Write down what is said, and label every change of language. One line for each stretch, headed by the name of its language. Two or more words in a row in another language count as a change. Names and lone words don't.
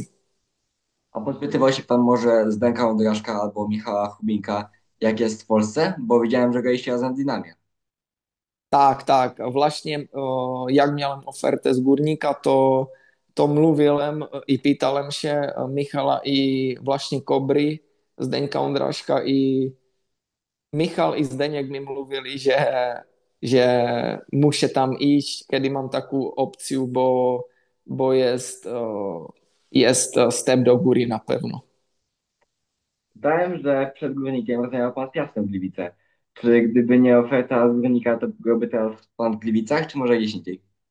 Polish: A podpytywał się pan może Zdenka Ondraszka albo Michała Chubinka, jak jest w Polsce? Bo widziałem, że graliście razem w Dynamie. Tak, tak. Właśnie jak miałem ofertę z Górnika, to mówiłem i pytałem się Michala i właśnie Kobry, Zdeňka Ondráška i Michal i Zdeněk mi mluvili, že muszę tam iść, kiedy mam taką opcję, bo jest step do góry na pewno. Czytałem, że przed Górnikiem rozmawiał pan z Piastem Gliwice. Czy gdyby nie oferta z Górnika, to byłby teraz pan w Gliwicach, czy może gdzieś indziej?